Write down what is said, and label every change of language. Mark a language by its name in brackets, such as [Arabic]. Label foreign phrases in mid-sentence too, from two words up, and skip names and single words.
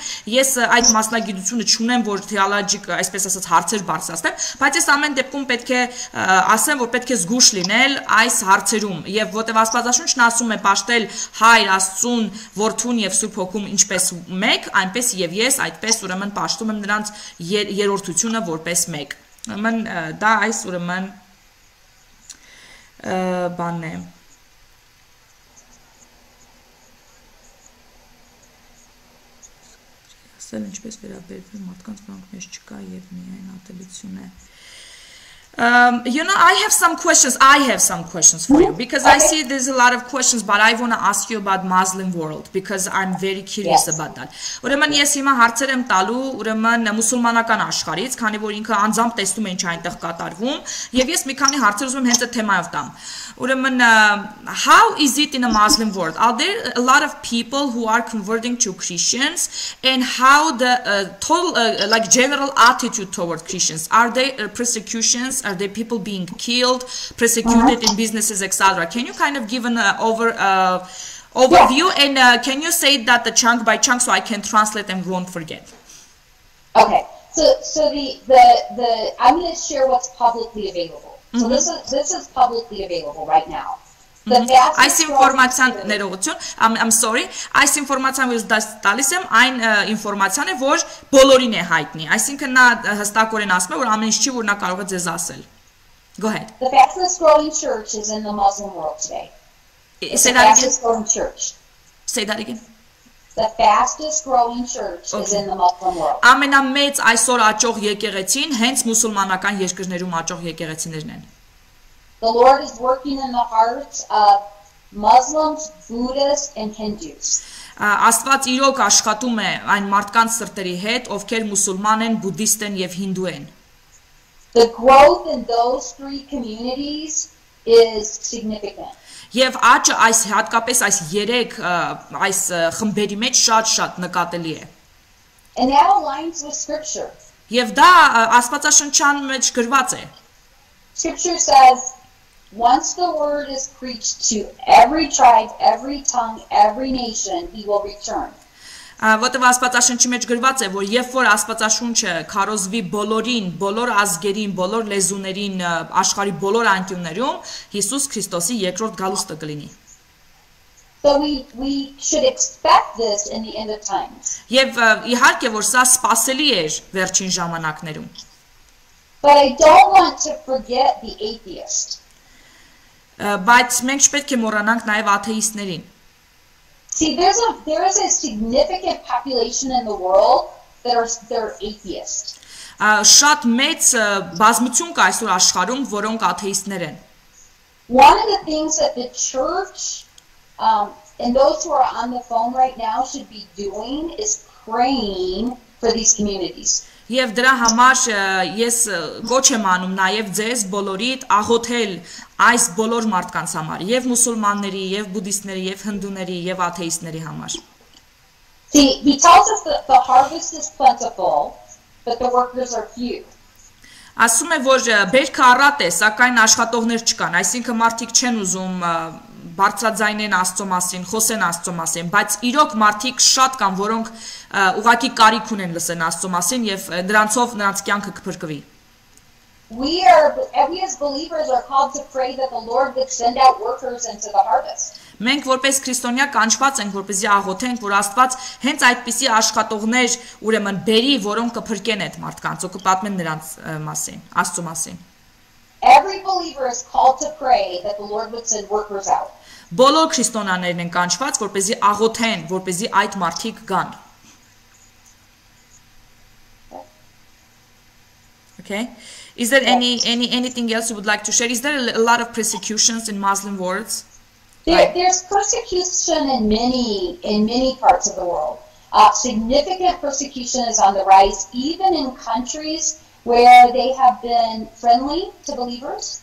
[Armenian] Ես այդ մասնագիտությունը չունեմ, որ theologic, այսպես ասած, հարցեր բարձրացնեմ, բայց ես ամեն դեպքում պետք է ասեմ, որ պետք է զգուշ լինել այս հարցերում, եւ որտեղ Աստվածաշունչն ասում է պաշտել Հայր Աստծուն, Որդուն եւ Սուրբ Հոգուն ինչպես մեկ, այնպես եւ ես այդպես ուրեմն պաշտում եմ նրանց երրորդությունը որպես մեկ։ Ուրեմն դա այս ուրեմն բանն է։ Ասել ինչպես վերաբերվում մարդկանց, որոնք մեջ չկա եւ միայն ատելություն է։ [English] You know, I have some questions for you, because I see there's a lot of questions, but I want to ask you about Muslim world, because I'm very curious about that. [Armenian] Ուրեմն ես հիմա հարցեր եմ տալու ուրեմն մուսուլմանական աշխարհից, քանի որ ինքը անձամբ տեսնում է ինչ այնտեղ կատարվում, եւ ես մի քանի հարցեր ուզում եմ հենց այդ թեմայով տամ։ Ուրեմն [English] how is it in a Muslim world? Are there a lot of people who are converting to Christians, and how the total like general attitude toward Christians? Are there persecutions? Are there people being killed, persecuted in businesses, etc.? Can you kind of give an overview, and can you say that the chunk by chunk so I can translate and won't forget? Okay, so the I'm going to share what's publicly available. So this is publicly available right now. [Armenian] Այս ինֆորմացիան ներողություն, [English] I'm sorry, [Armenian] այս ինֆորմացիան որ տալիս եմ, այն ինֆորմացիան է, որ բոլորին է հայտնի, այսինքն նա հստակորեն ասում է, որ ամեն ինչ չի, որ նա կարող է ձեզ ասել։ [English] Go ahead. The fastest growing church is in the Muslim world today. Say that again. Fastest growing church. Say that again. The fastest growing church is in the Muslim world. [Armenian] Ամենամեծ այսօր աճող եկեղեցին հենց մուսուլմանական երկրներում աճող եկեղեցիներն են։ [English] The Lord is working in the hearts of Muslims, Buddhists, and Hindus. [Armenian] Աստված իրոք աշխատում է այն մարդկանց սրտերի հետ, ովքեր մուսուլման են, բուդդիստ են եւ հինդու են։ [English] The growth in those three communities is significant. [Armenian] Եվ աճը այս հատկապես այս 3 այս խմբերի մեջ շատ նկատելի է։ [English] And that aligns with scripture. [Armenian] Եվ դա Աստվածաշնչյան մեջ գրված է։ [English] Scripture says, once the word is preached to every tribe, every tongue, every nation, he will return. [Armenian] Որտեղ Աստվածաշնչի մեջ գրված է, որ երբ որ Աստվածաշունչը քարոզվի բոլորին, բոլոր ազգերին, բոլոր լեզուներին, աշխարհի բոլոր անկյուններում, Հիսուս Քրիստոսի երկրորդ գալուստը կլինի։ [English] So we should expect this in the end of times. [Armenian] Եվ իհարկե որ սա սպասելի էր վերջին ժամանակներում։ [English] But I don't want to forget the atheist. [Armenian] Բայց մենք չպետք է մոռանանք նաև աթեիստներին։ [English] See, there is a significant population in the world that are atheists. [Armenian] Շատ մեծ բազմություն կա այսօր աշխարհում, որոնք աթեիստներ են։ [English] One of the things that the church and those who are on the phone right now should be doing is praying for these communities. [Armenian] Եվ դրա համար ես կոչ եմ անում նաև ձեզ բոլորիդ աղոթել այս բոլոր մարդկանց համար, եւ մուսուլմանների, եւ բուդդիստների, եւ հնդուների, եւ աթեիստների համար։ [English] See, he tells us that the harvest is plentiful, but the workers are few. [Armenian] Ասում է, որ բերքը առատ է, սակայն աշխատողներ չկան, այսինքն մարդիկ չեն ուզում բարձրաձայնեն Աստծո մասին, խոսեն Աստծո մասին, բայց իրոք մարդիկ շատ կան, որոնք ուղղակի կարիք ունեն լսեն Աստծո մասին եւ դրանցով նրանց կյանքը կփրկվի։ [English] We as believers are called to pray that the Lord would send out workers into the harvest. [Armenian] Մենք որպես քրիստոնյա կանչված ենք, որպեսզի աղոթենք, որ Աստված հենց այդպիսի աշխատողներ ուրեմն բերի, որոնք կփրկեն այդ մարդկանց, ու կպատմեն նրանց մասին, Աստծո մասին։ [English] Every believer is called to pray that the Lord would send workers out. [Armenian] Բոլոր քրիստոնյաներն են կանչված, որպեսզի աղոթեն, որպեսզի այդ մարդիկ գան։ Okay. [English] Is there anything else you would like to share? Is there a lot of persecutions in Muslim worlds? There's persecution in many parts of the world. Significant persecution is on the rise, even in countries where they have been friendly to believers.